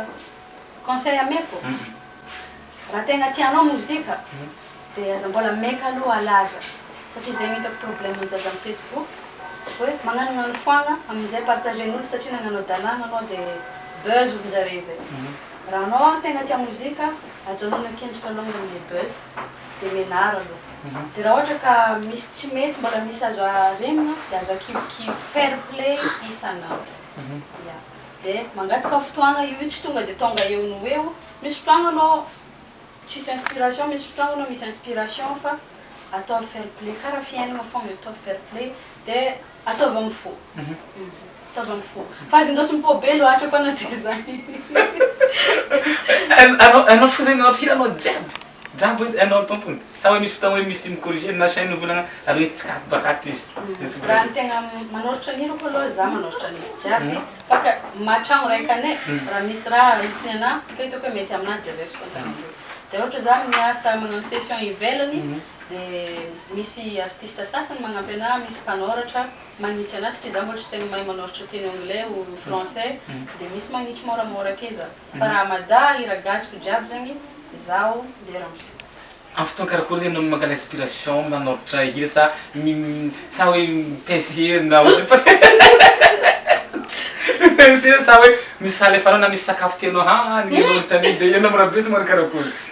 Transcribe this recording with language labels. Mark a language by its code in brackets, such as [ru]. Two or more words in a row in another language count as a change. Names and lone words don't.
[mg] Conseil ameko raha tegna tianao mozika dia aza mbola maika aloha alaza satria zegny hitako problème anjaza amin'ny Facebook hoe magnanognano foagna amin'izay partagen'olo satria nagnanao dalàna anao dia buzz ozinjare zay. Raha anao tegna tia mozika ajanona kendrika alongany le buzz dia menara aloha. Dia raha ohatra ka misy tsy mety mbola misy azo aregnina dia aza kivokivo [en] fair play [mg] isanandro. Dia mangataka fotoagna io tsy tonga dia tonga eo no eo. Misy fotoagna anao tsisy inspiration, misy fotoagna anao misy inspiration fa atao [en] fair play [mg] karaha fiainana fogna atao [en] fair play [mg] dia ataova amin'ny fo. Ataova amin'ny fo. Fa azy indosy mipobe loatra koa anaty zany. Anao fo zegny ohatra hira anao jiaby anao tompony sa hoe misy fotoagna hoe misy micorriger na chaîne volagna ary hoe tsy katy bakaty izy. Raha ny tegna manoratra ny hira koa aloha za manoratra n'izy jiaby fa ka matragno raika anay raha misy raha itsiny ana ka hitako hoe mety aminahy dia resiko antanandreo. Dia ohatra za miasa magnano session ivelany dia misy artiste sasany magnampy anahy, misy mpanoratra magnitsy anahy satria za mbola tsy tegna mahay manoratra teny [fr] anglais ou français [mg] dia misy magnitsy moramora ake za. Fa raha mada hira gasiko jiaby zagny zaho dia raha mosika. Amin'ny fotoana karakory zegny no mangala inspiration manoratra hira sa hoe mipesy hery na pensy sa hoe misy saly afara na misy sakafo tianao hanigny anoratra an'iny dia ianao mirabe sa manao karakory?